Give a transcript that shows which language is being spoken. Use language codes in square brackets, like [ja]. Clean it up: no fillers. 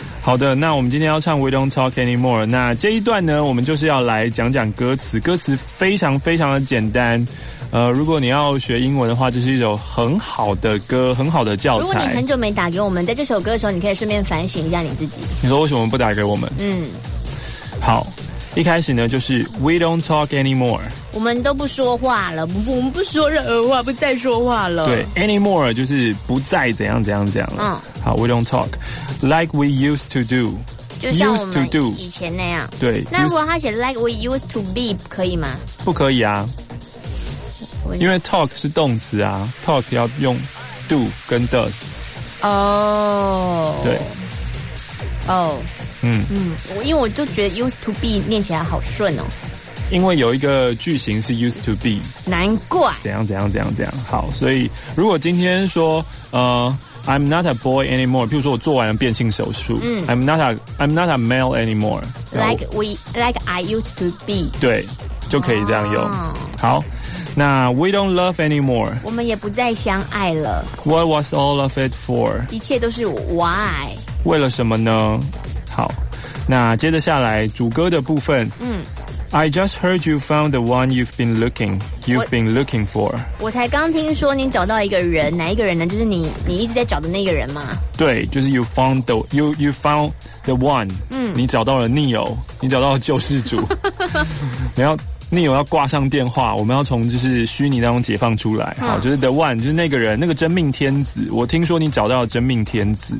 [zh] 好的，那我们今天要唱 We Don't Talk Anymore。那这一段呢，我们就是要来讲讲歌词，歌词非常非常的简单。如果你要学英文的话，这是一首很好的歌，很好的教材。如果你很久没打给我们，在这首歌的时候，你可以顺便反省一下你自己，你说为什么不打给我们。嗯，好，一开始呢就是 We Don't Talk Anymore，我们都不说话了，我们不说任何话，不再说话了。对， Anymore 就是不再怎样怎样怎样了。嗯， [en] 好， We Don't Talk Like We Used To Do， [zh] 就像我们 to do 以前那样。对，那如果他写 Like We Used To Be 可以吗？不可以啊，因为 Talk 是动词啊， Talk 要用 Do 跟 Does。哦，对，哦，嗯嗯，因为我就觉得 used to be 念起来好顺哦。因为有一个句型是 used to be，难怪。怎样怎样怎样怎样。好，所以如果今天说 [en] I'm not a boy anymore， [zh] 譬如说我做完了变性手术，嗯 [en] ，I'm not a male anymore。 Like I used to be， [zh] 对，就可以这样用。哦、 [en] 好，那 we don't love anymore， [zh] 我们也不再相爱了。 [en] What was all of it for？ [zh] 一切都是 why？为了什么呢？好，那接着下来主歌的部分。嗯 [en] ，I just heard you found the one you've been looking for。 [zh] 我才刚听说你找到一个人，哪一个人呢？就是你一直在找的那个人吗？对，就是 [en] you found the one。 [zh] 嗯，你找到了 Neo， 你找到了救世主。然后 Neo 要挂上电话，我们要从就是虚拟当中解放出来。好，就是 the one， 就是那个人，那个真命天子。我听说你找到了真命天子。